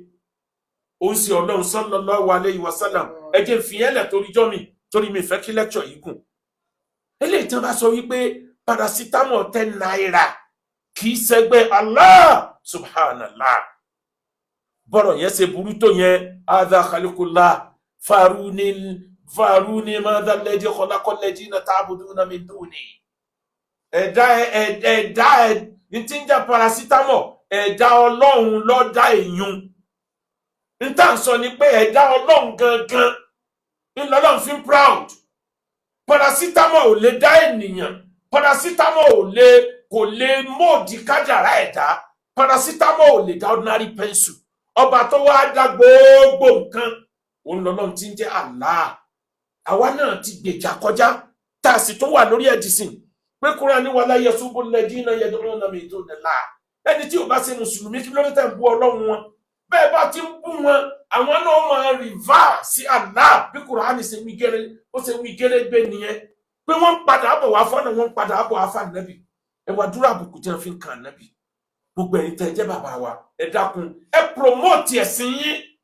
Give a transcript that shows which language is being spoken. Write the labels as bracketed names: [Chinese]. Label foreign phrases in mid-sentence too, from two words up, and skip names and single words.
[Yoruba] Ó ń ṣe Ọlọ́run [Arabic] صلى الله عليه وسلم. [Yoruba] Ẹ jẹ́ fi yẹn lẹ̀ torí mi fẹ́ kí lecture yìí gùn. Eléyìí tí wọ́n bá sọ wípé paracetamol 10 naira kì í ṣẹgbẹ́ Allah subhanallah. Bọ́rọ̀ yẹn ṣe burú tó yẹn, [Arabic] هذا خلق الله فأروني ماذا الذي خلق الذين تعبدون من دوني. [Yoruba] Ẹ̀dá ní tí ń jẹ́ paracetamol, ẹ̀dá Ọlọ́run ló dá èyún. Ń tà ń sọ ni pé ẹ̀dá Ọlọ́run gangan ńlọ́lọ́run fi ń proud. Paracetamol ò lè dá ènìyàn. Paracetamol kò lè mọ́ọ̀dì kádàrá ẹ̀dá. Paracetamol ò lè dá [English] ordinary pencil. [Yoruba] Ọba tó wá dá gbogbo nǹkan, òun lọ́lọ́run tí ń jẹ́ Allah. Àwa náà ti gbèjà kọjá, tá a sì tún wà lórí ẹ̀dìsìn. Pé Kùránì ní [Arabic] ولا يسب الذين يدعون من دون الله. [Yoruba] Ẹni tí ò bá ṣe Mùsùlùmí kí ló dé tẹ̀ ń bú Ọlọ́run wọn? Bẹ́ẹ̀ bá ti ń bú wọn, àwọn náà máa rìvá sí Allah. Bí Kùránì ṣe wí gẹ́rẹ́ gbé nìyẹn. Pé wọ́n ń padà bọ̀ wá fọ́nà, wọ́n ń padà bọ̀ wá fà Nábì. ẹ wá dúró àbùkù tí wọ́n fi ń kan ànábì. Gbogbo ẹ̀yin tẹ́ jẹ́ bàbá wa, ẹ dákun, ẹ promote ẹ̀sìn yín.